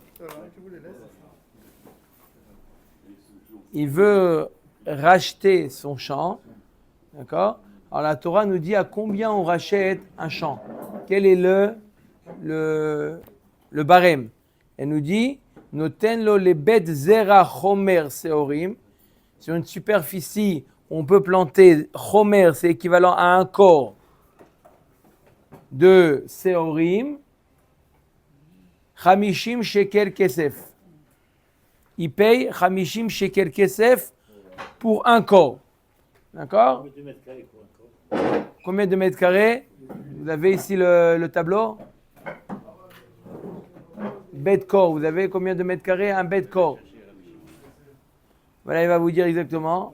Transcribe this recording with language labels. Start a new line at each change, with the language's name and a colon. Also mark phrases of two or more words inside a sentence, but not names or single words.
French: Il veut racheter son champ. D'accord? Alors, la Torah nous dit à combien on rachète un champ. Quel est le barème? Elle nous dit
Hebrew: נותן לו לבית זרע חומר שעורים.
French: Sur une superficie, on peut planter chomer, c'est équivalent à un corps de seorim.
Hebrew: חמישים שקל כסף.
French: Il paye
Hebrew: חמישים שקל כסף
French: pour un corps. D'accord? Combien de mètres carrés? Vous avez ici le tableau? Bed corps, vous avez combien de mètres carrés? Un bed corps. Voilà, il va vous dire exactement.